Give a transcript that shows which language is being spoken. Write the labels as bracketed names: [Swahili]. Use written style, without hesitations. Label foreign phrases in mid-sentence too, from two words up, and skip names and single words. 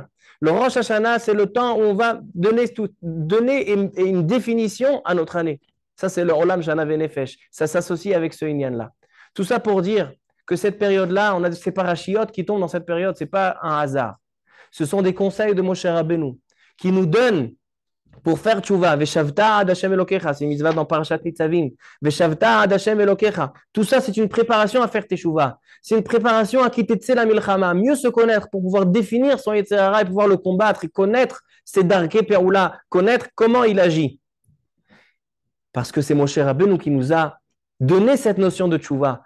[French] Le Rosh Hashanah, c'est le temps où on va donner une définition à notre année. Ça, c'est le [Hebrew] עולם שנה ונפש. [French] Ça s'associe avec ce Inyan-là. Tout ça pour dire que cette période-là, on a ces parachiotes qui tombent dans cette période. Ce n'est pas un hasard. Ce sont des conseils de Moshe Rabbeinu qui nous donnent pour faire tchouva. [Hebrew] ושבת עד השם אלוקיך, [French] c'est une mitzvah dans Parashat Nitzavim. [Hebrew] ושבת עד השם אלוקיך. [French] Tout ça, c'est une préparation à faire teshuva. C'est une préparation à quitter la milchama, mieux se connaître pour pouvoir définir son [Hebrew] יצר הרע [French] et pouvoir le combattre et connaître ses [Hebrew] דרכי פעולה, [French] connaître comment il agit. Parce que c'est Moshe Rabbeinu qui nous a donné cette notion de tchouva.